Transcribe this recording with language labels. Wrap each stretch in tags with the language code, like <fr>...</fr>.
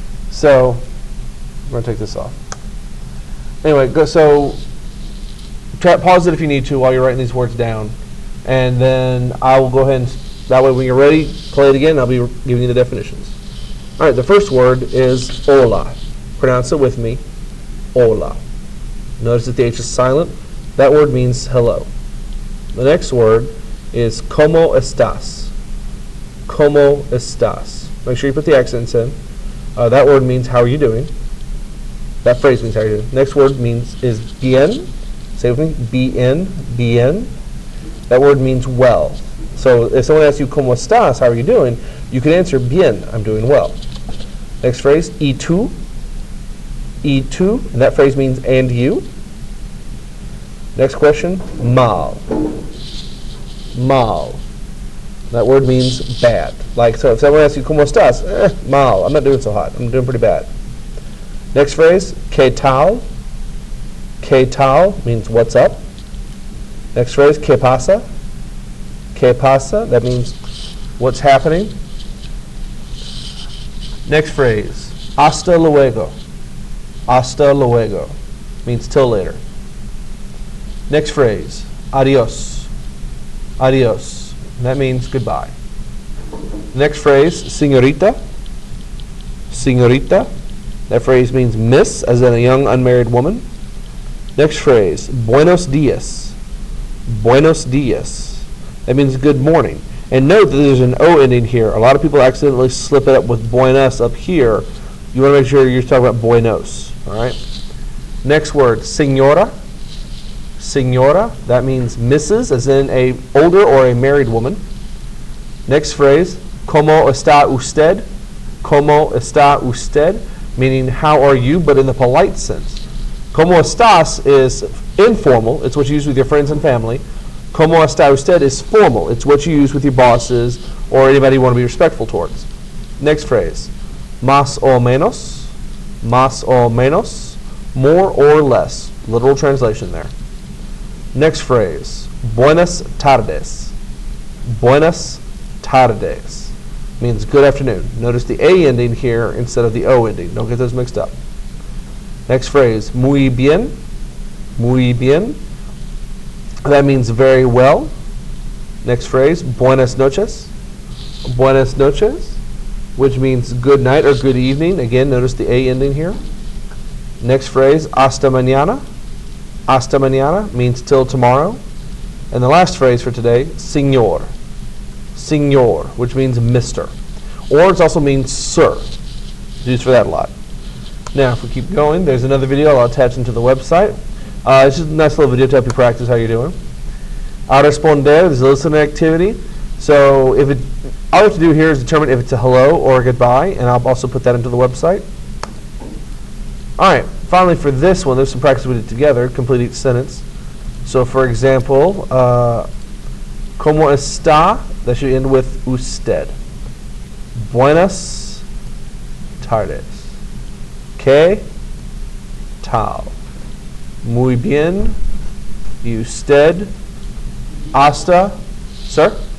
<en>So, I'm going to take this off. Anyway, pause it if you need to while you're writing these words down. And then I will go ahead and, that way when you're ready, play it again, and I'll be giving you the definitions. All right, the first word is hola. Pronounce it with me, hola. Notice that the H is silent. That word means hello. The next word is</en> <es>¿cómo estás? ¿Cómo estás?</es> <en>Make sure you put the accents in. That word means how are you doing? That phrase means how are you doing. Next word is bien. Say it with me, bien. That word means well. So if someone asks you</en> <es>¿cómo estás?</es> <en>How are you doing? You can answer bien, I'm doing well. Next phrase,</en> <es>¿y tú? ¿Y tú?</es> <en>And that phrase means and you. Next question, mal. Mal. That word means bad. Like, so if someone asks you,</en> <es>¿cómo estás?</es> <en>Mal. I'm not doing so hot. I'm doing pretty bad. Next phrase,</en> <es>¿qué tal? ¿Qué tal?</es> <en>Means what's up. Next phrase,</en> <es>¿qué pasa? ¿Qué pasa?</es> <en>That means what's happening. Next phrase,</en> <es>hasta luego. Hasta luego.</es> <en>Means till later. Next phrase, adios. Adios. That means goodbye. Next phrase, señorita. Señorita. That phrase means miss, as in a young unmarried woman. Next phrase,</en> <es>buenos dias. Buenos dias.</es> <en>That means good morning. And note that there's an O ending here. A lot of people accidentally slip it up with buenos up here. You want to make sure you're talking about buenos. All right. Next word, señora. Señora, that means Mrs., as in a older or a married woman. Next phrase,</en> <es>¿cómo está usted? ¿Cómo está usted?</es> <en>Meaning, how are you, but in the polite sense.</en> <es>¿Cómo estás</es> <en>is informal. It's what you use with your friends and family.</en> <es>¿Cómo está usted</es> <en>is formal. It's what you use with your bosses or anybody you want to be respectful towards. Next phrase,</en> <es>más o menos. Más o menos.</es> <en>More or less. Literal translation there. Next phrase,</en> <es>buenas tardes. Buenas tardes</es> <en>means good afternoon. Notice the A ending here instead of the O ending. Don't get those mixed up. Next phrase,</en> <es>muy bien. Muy bien.</es> <en>That means very well. Next phrase,</en> <es>buenas noches. Buenas noches,</es> <en>which means good night or good evening. Again, notice the A ending here. Next phrase,</en> <es>hasta mañana. Hasta mañana</es> <en>means till tomorrow. And the last phrase for today, señor. Señor, which means Mr. Or it also means sir. It's used for that a lot. Now, if we keep going, there's another video I'll attach into the website. It's just a nice little video to help you practice how you're doing.</en> <es>A responder,</es> <en>there's a listening activity. So all you have to do here is determine if it's a hello or a goodbye, and I'll also put that into the website. All right. Finally, for this one, there's some practice we did together. Complete each sentence. So, for example,</en> <es>¿Cómo está?</es> <en>That should end with usted.</en> <es>Buenas tardes. ¿Qué tal? Muy bien. Y usted? Hasta? Sir?</es>